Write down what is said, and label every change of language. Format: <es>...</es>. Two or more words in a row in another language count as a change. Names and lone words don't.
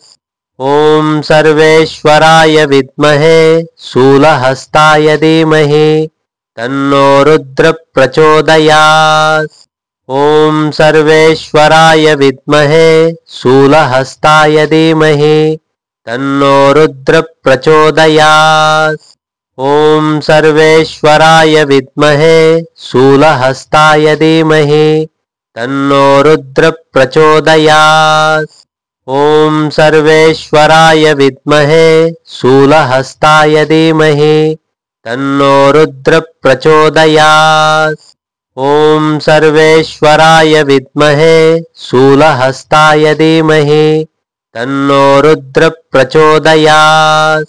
<sa>ఓం సర్వేశ్వరాయ విద్మహే శూలహస్తాయ ధీమహి తన్నో రుద్ర ప్రచోదయాత్. ఓం సర్వేశ్వరాయ విద్మహే శూలహస్తాయ ధీమహి తన్నో రుద్ర ప్రచోదయాత్. ఓం సర్వేశ్వరాయ విద్మహే శూలహస్తాయ ధీమహి तन्नो रुद्र प्रचोदयात्। ॐ सर्वेश्वराय विद्महे शूलहस्ताय धीमहि तन्नो रुद्र प्रचोदयात्। ॐ सर्वेश्वराय विद्महे शूलहस्ताय धीमहि तन्नो रुद्र प्रचोदयात्।</sa>